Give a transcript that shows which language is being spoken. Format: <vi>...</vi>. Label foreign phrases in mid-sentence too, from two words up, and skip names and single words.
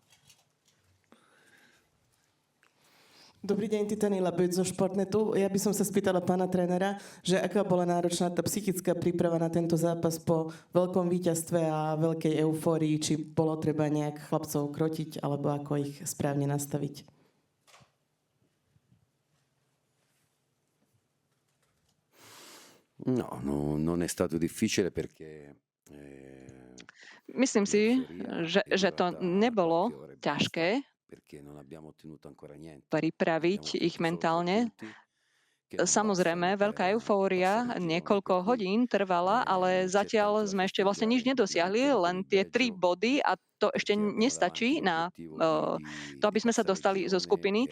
<sk>Dobrý deň, Titani Labuť zo Športnetu. Ja by som sa spýtala pána trénera, že aká bola náročná tá psychická príprava na tento zápas po veľkom víťazstve a veľkej eufórii, či bolo treba nejak chlapcov krotiť, alebo ako ich správne nastaviť?</sk> <it>No, non è stato difficile perché...</it> <sk>Myslím si, že to nebolo ťažké pripraviť ich mentálne. Samozrejme, veľká eufória niekoľko hodín trvala, ale zatiaľ sme ešte vlastne nič nedosiahli, len tie 3 body a to ešte nestačí na to, aby sme sa dostali zo skupiny.</sk>